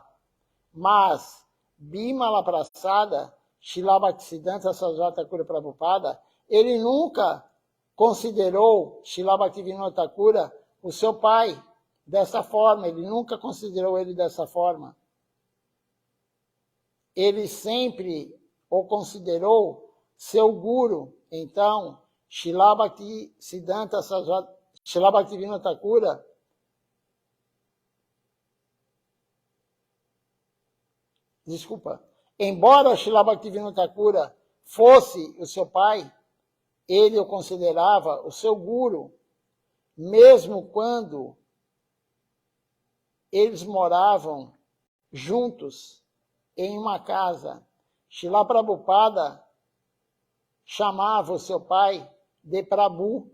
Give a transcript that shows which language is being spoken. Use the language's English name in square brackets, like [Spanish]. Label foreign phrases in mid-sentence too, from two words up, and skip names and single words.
[Portuguese] Mas Bimala Prasada, Srila Bhaktisiddhanta Sarasvati Thakura Prabhupada, ele nunca considerou Srila Bhaktivinoda Thakura o seu pai dessa forma. Ele nunca considerou ele dessa forma. Ele sempre o considerou seu guru. Então, Srila Bhaktisiddhanta Sarasvati, Srila Bhaktivinoda Thakura, embora Srila Bhaktivinoda Thakura fosse o seu pai, ele o considerava o seu guru, mesmo quando eles moravam juntos em uma casa. Srila Prabhupada chamava o seu pai de Prabhu.